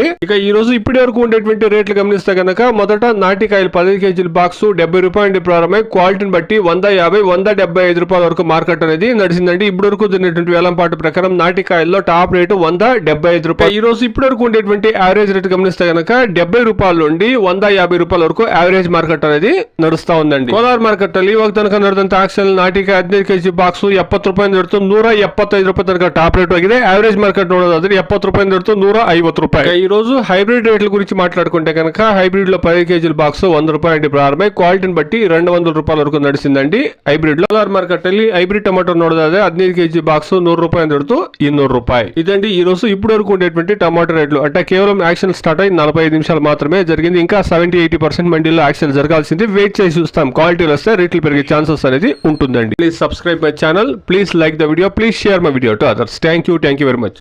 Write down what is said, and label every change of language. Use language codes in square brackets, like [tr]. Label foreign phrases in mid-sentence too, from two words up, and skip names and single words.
[te] ఇక ఈ రోజు ఇప్పటి వరకు ఉండేటువంటి రేట్లు గమనిస్తే కనుక మొదట నాటికాయలు 10 కేజీల బాక్స్ 70 రూపాయల నుండి ప్రారంభమై క్వాలిటీని బట్టి 150, 175 రూపాయల వరకు మార్కెట్ అనేది నడిచిందండి. ఇప్పటి వరకు జరిగినటువంటి వేలం పాట ప్రకారం నాటికాయల్లో టాప్ రేటు 175 రూపాయలు. ఈ రోజు ఇప్పటి వరకు ఉండేటువంటి [en] average rate [te] గమనిస్తే కనుక 70 రూపాయల నుండి 150 రూపాయల వరకు [en] average market [te] అనేది ನಡುಸ್ತಾ ఉందండి. [kn] ಕೋಲಾರ ಮಾರ್ಕೆಟ್ ಅಲ್ಲಿ ಇವಾಗ ತನಕ ನಡೆದಂತ ಆಕ್ಷನ್ ನಾಟಿಕ 15 ಕೆಜಿ ಬಾಕ್ಸ್ 70 ರೂಪಾಯಿಂದ ಹಿಡಿದು 175 ರೂಪಾಯಿ ತನಕ [en] top rate [kn] ಆಗಿದೆ. [en] average market [kn] ನೋಡೋದಾದ್ರೆ 70 ರೂಪಾಯಿಂದ ಹಿಡಿದು 150 రూపాయలు. [te] ఈ రోజు హైబ్రిడ్ రేట్ల గురించి మాట్లాడుకుంటే కనుక హైబ్రిడ్ లో 10 కేజీల బాక్స్ 100 రూపాయల నుండి ప్రారంభమై క్వాలిటీని బట్టి 200 రూపాయల వరకు నడిచిందండి. హైబ్రిడ్ లో ಕೋಲಾರ మార్కెట్ ಅಲ್ಲಿ [en] hybrid tomato [te] ನೋಡೋದಾದ್ರೆ 15 కేజీ బాక్స్ 100 రూపాయలు ಹಿಡಿದು 200 రూపాయలు. ఇదండి ఈ రోజు ఇప్పటి వరకు ఉండేటువంటి టమాటో రేట్లు. అంటే కేవలం [en] auction start [te] అయ్యి 45 నిమిషాలు మాత్రమే జరిగింది. ఇంకా 70-80% మండీలో యాక్షన్ జరగాల్సింది. వెయిట్ చేసి చూస్తాం. క్వాలిటీలో వస్తే రేట్లు పెరిగే ఛాన్సెస్ అనేది ఉంటుందండి. [en] please subscribe my channel, please like the video, please share my video to others. thank you very much.